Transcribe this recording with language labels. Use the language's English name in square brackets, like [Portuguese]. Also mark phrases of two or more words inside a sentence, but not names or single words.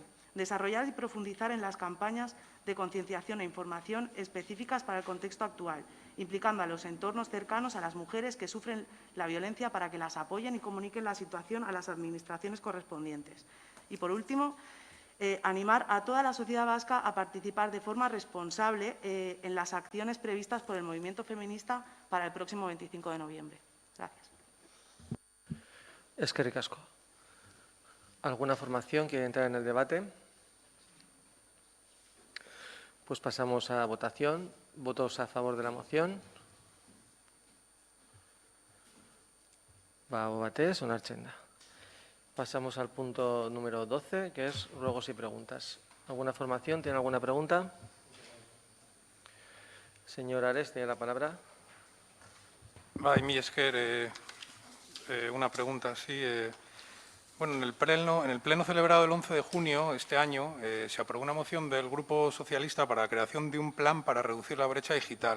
[Spanish] Desarrollar y profundizar en las campañas de concienciación e información específicas para el contexto actual, implicando a los entornos cercanos a las mujeres que sufren la violencia para que las apoyen y comuniquen la situación a las administraciones correspondientes. Y, por último, animar a toda la sociedad vasca a participar de forma responsable en las acciones previstas por el movimiento feminista para el próximo 25 de noviembre. Gracias. [Basque] Eskerrik asko. [Spanish] ¿Alguna formación quiere entrar en el debate? Pues pasamos a votación. ¿Votos a favor de la moción? [Basque] Va o batez, onartzen da. [Spanish] Pasamos al punto número 12, que es ruegos y preguntas. ¿Alguna formación tiene alguna pregunta? Señor Ares, tiene la palabra. [Basque] Bai, mi esker [Spanish] una pregunta, sí. Bueno, en el pleno celebrado el 11 de junio este año se aprobó una moción del Grupo Socialista para la creación de un plan para reducir la brecha digital.